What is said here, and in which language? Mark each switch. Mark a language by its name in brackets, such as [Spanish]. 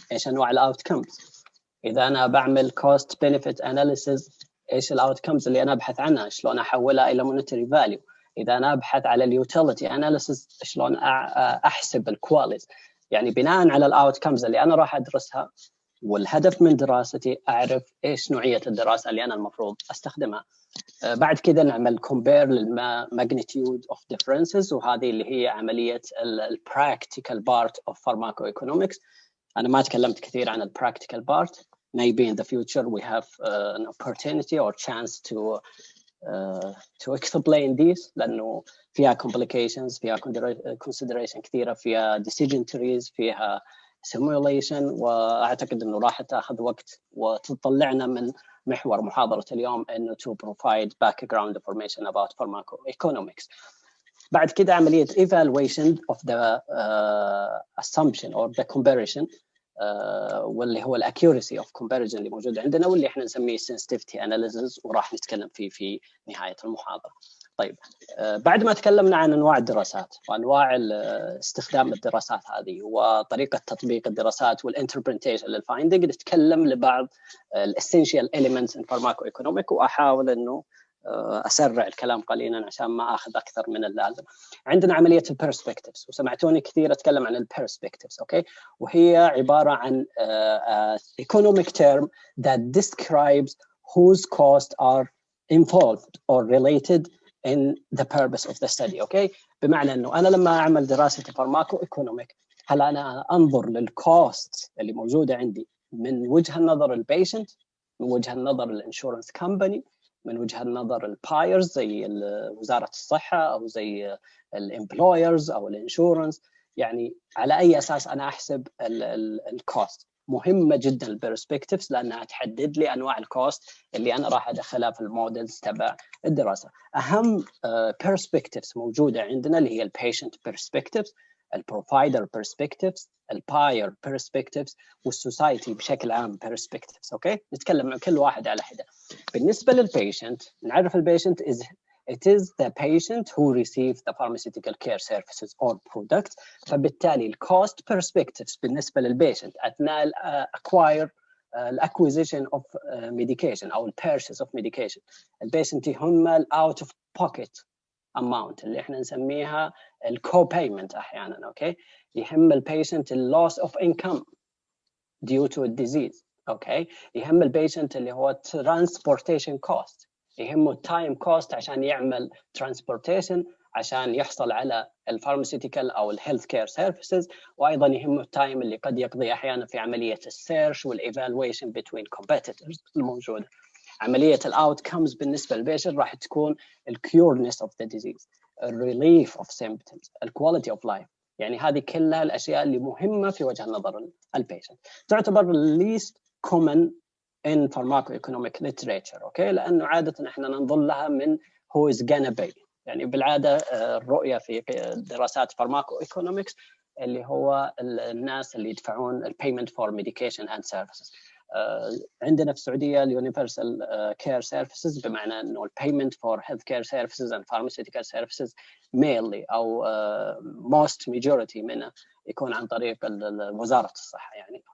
[Arabic] ايش انواع الاوتكمز؟ اذا انا بعمل كوست بنفيت اناليسيس، ايش الاوتكمز اللي انا ابحث عنها؟ شلون احولها الى مونيتري فاليو؟ اذا انا ابحث على اليوتيليتي اناليسيس، شلون احسب الكواليتي؟ يعني بناء على الاوتكمز اللي انا راح ادرسها والهدف من دراستي، اعرف ايش نوعيه الدراسه اللي انا المفروض استخدمها. بعد كده نعمل compare لل [English] magnitude of differences، [Arabic] وهذه اللي هي عمليه البراكتيكال بارت of Pharmacoeconomics. انا ما تكلمت كثير عن البراكتيكال بارت. [English] Maybe in the future we have an opportunity or chance to explain this، لانه فيها complications، فيها consideration كثيره، فيها decision trees، فيها simulation، [Arabic] واعتقد انه راح تاخذ وقت وتطلعنا من محور محاضره اليوم انه [English] to provide background information about pharmacoeconomics. [Arabic] بعد كده عمليه evaluation of the assumption or the comparison، واللي هو الاكيورسي اوف كومباريزن اللي موجود عندنا، واللي احنا نسميه sensitivity analysis، وراح نتكلم فيه في نهايه المحاضره. طيب، بعد ما تكلمنا عن انواع الدراسات وانواع استخدام الدراسات هذه وطريقه تطبيق الدراسات والانتربريتيشن للفايندنج، نتكلم لبعض الاسينشال elements in pharmacoeconomics، واحاول انه اسرع الكلام قليلا عشان ما اخذ اكثر من اللازم. عندنا عمليه البيرسبكتيفز، وسمعتوني كثير اتكلم عن البيرسبكتيفز، اوكي، وهي عباره عن [English] economic term that describes whose costs are involved or related in the purpose of the study. [Arabic] اوكي، بمعنى انه انا لما اعمل دراسه Pharmacoeconomic، هل انا انظر للكوست اللي موجوده عندي من وجه النظر البيشنت، من وجه النظر الانشورنس كمباني، من وجهه نظر البايرز زي وزاره الصحه او زي الامبلويرز او الانشورنس، يعني على اي اساس انا احسب الكوست. مهمه جدا البيرسبكتيفز لانها تحدد لي انواع الكوست اللي انا راح ادخلها في المودلز تبع الدراسه. اهم بيرسبكتيفز موجوده عندنا اللي هي البيشنت بيرسبكتيفز، البروفايدر بيرسبكتيفز، الباير بيرسبكتيفز، والسوسايتي بشكل عام بيرسبكتيفز. اوكي، نتكلم عن كل واحد على حده. بالنسبه للبيشنت، نعرف البيشنت [English] it is the patient who receives the pharmaceutical care services or products. [Arabic] فبالتالي الكوست بيرسبكتيفز بالنسبه للبيشنت اثناء acquire acquisition of medication او purchase of medication، البيشنت يهم [English] out of pocket amount [Arabic] اللي احنا نسميها الكو-payment احيانا. [English] okay, [Arabic] يهم البيشنت [English] loss of income due to a disease. [Arabic] اوكي، يهم البيشنت اللي هو [English] transportation cost، [Arabic] يهمه التايم كوست عشان يعمل transportation عشان يحصل على الفارماسيوتيكال او الهيلث كير سيرفيسز، وايضا يهمه التايم اللي قد يقضي احيانا في عمليه السيرش والايفالويشن بين كومبيتيتورز الموجوده. عمليه الاوتكمز بالنسبه للبيشنت راح تكون الكيورنس اوف ذا ديزيز، الريليف اوف سيمبتومز، الكواليتي اوف لايف. يعني هذه كلها الاشياء اللي مهمه في وجه نظر البيشنت. [English] تعتبر least common in pharmacoeconomic literature. [Arabic] اوكي، لانه عاده احنا ننظر لها من [English] who is gonna pay. [Arabic] يعني بالعاده الرؤيه في دراسات pharmacoeconomics اللي هو الناس اللي يدفعون البيمنت فور ميديكيشن اند سيرفيسز. عندنا في السعوديه اليونيفرسال كير سيرفيسز، بمعنى انه البيمنت فور هيلث كير سيرفيسز اند فارماسيوتيكال سيرفيسز mainly او most majority منها يكون عن طريق وزاره الصحه يعني.